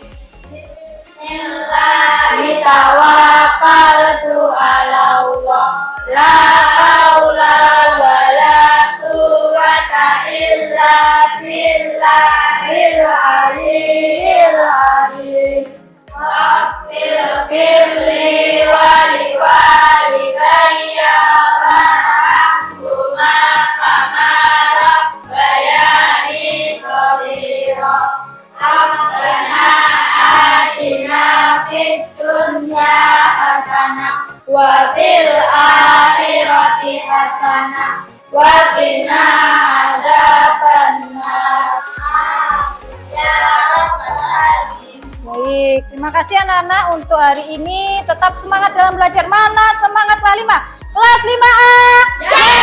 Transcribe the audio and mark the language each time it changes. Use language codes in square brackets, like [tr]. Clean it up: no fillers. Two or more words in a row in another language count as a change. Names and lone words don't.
[ar] بسم الله توكلت على الله لا حول ولا قوة إلا بالله العلي العظيم. رب اغفر لي ولوالدي وارحمهما كما ربياني صغيرا. ربنا آتنا في الدنيا حسنة وفي الآخرة حسنة وقنا عذاب النار. يا رب العالمين. [id] Baik, terima kasih anak-anak untuk hari ini. Tetap semangat dalam belajar. Mana semangat kelas 5? Kelas 5A.